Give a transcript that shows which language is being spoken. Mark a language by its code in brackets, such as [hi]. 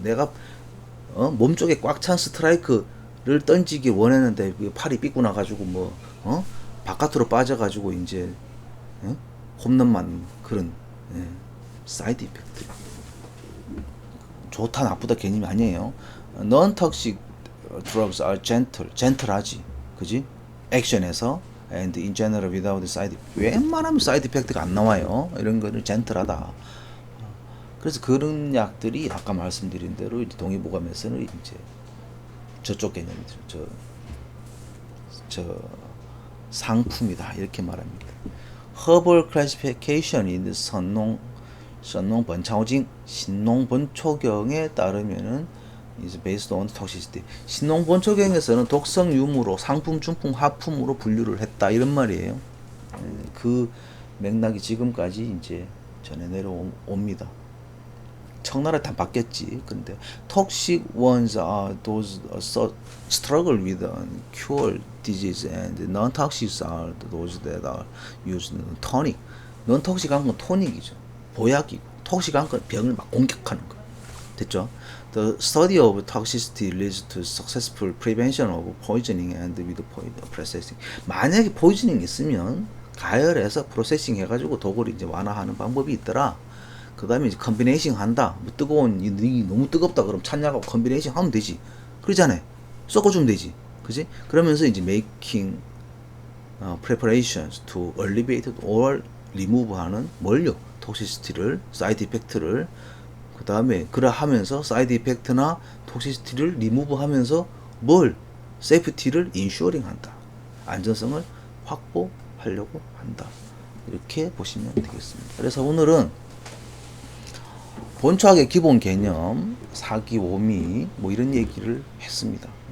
[ko] 내가 몸쪽에 꽉 찬 스트라이크를 던지기 원했는데 팔이 삐꾸나가지고 바깥으로 빠져가지고 이제 홈런만 그런 사이드 이펙트. 좋다 나쁘다 개념이 아니에요. [en] Non-toxic drugs are gentle하지, 그지? [ko] 액션에서 [en] and in general without side [ko] 웬만하면 사이드 이펙트가 안 나와요. 이런 거는 젠틀하다. 그래서 그런 약들이 아까 말씀드린 대로 이제 동의보감에서는 이제 저쪽 개념이죠. 저 상품이다 이렇게 말합니다. [en] Herbal classification in 선농번차오징 [ko] 신농번초경에 따르면은 [en] is based on toxicity. [ko] 신농번초경에서는 독성 유무로 상품, 중품, 하품으로 분류를 했다 이런 말이에요. 그 맥락이 지금까지 이제 전해 내려옵니다. 청나라 다 바뀌었지. [en] 근데 toxic ones are those struggle with cure disease and non-toxic are those that are used tonic. [ko] non-toxic한 건 토닉이죠. 보약이고 톡식한 건 병을 막 공격하는 거. 됐죠? [en] The study of toxicity leads to successful prevention of poisoning and with processing. [ko] 만약에 포이즈닝 있으면 가열해서 프로세싱 해가지고 독을 이제 완화하는 방법이 있더라. 그 다음에 이제 컨비네이션 한다. 뭐 뜨거운 이 너무 뜨겁다 그럼 찬약하고 컨비네이션 하면 되지. 그러잖아요. 섞어주면 되지. 그지? 그러면서 이제 [en] making preparations to alleviate or remove하는 뭘요? [ko] 톡시시티를, 사이드 이펙트를. 그 다음에 그래 하면서 사이드 이펙트나 톡시시티를 리무브하면서 뭘? 세이프티를 인슈어링 한다. 안전성을 확보하려고 한다. 이렇게 보시면 되겠습니다. 그래서 오늘은 본초학의 기본 개념, 사기, 오미 뭐 이런 얘기를 했습니다.